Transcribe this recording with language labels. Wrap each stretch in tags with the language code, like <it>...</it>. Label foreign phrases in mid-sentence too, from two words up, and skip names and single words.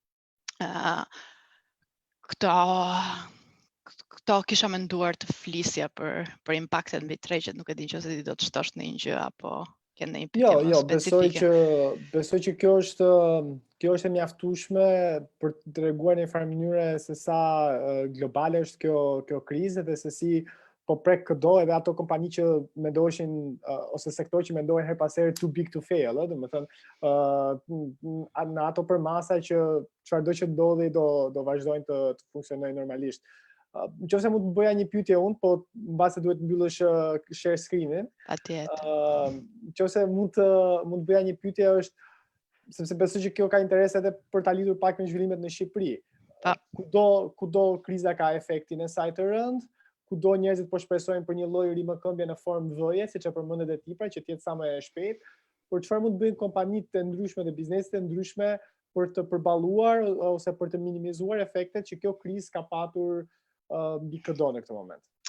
<sq>Këto kisha menduar të flisja për impaktet mbi tregjet, nuk e di nëse ti do të shtosh në një gjë apo ke ndonjë pyetje më specifike. Besoj që kjo është e mjaftueshme për të treguar në një farë mënyrë se sa globale është kjo krizë dhe se si po prek këdo edhe ato kompani që mendojshin ose sektor që mendojnë her pas here</sq> <en>too big to fail,</en> <sq>domethënë në ato përmasa që çfarëdo që ndodhi do vazhdojnë të funksionojnë normalisht. Nëse mund të bëja një pyetje unë, po mbase duhet mbyllësh</sq> <en>share screen-</en> <sq>in. Patjetër. Nëse mund të bëja një pyetje është sepse besoj që kjo ka interes edhe për ta lidhur pak me zhvillimet në Shqipëri. Kudo kriza ka efektin e saj të rënd, kudo njerëzit po shpresojnë për një lloj rimëkëmbje në formë vëje, siç e përmendet e tipra, që të jetë sa më e shpejtë, por çfarë mund të bëjnë kompanitë të ndryshme dhe bizneset e ndryshme për të përballuar ose për të minimizuar efektet që kjo krizë ka patur mbi këdo në këtë moment?</sq>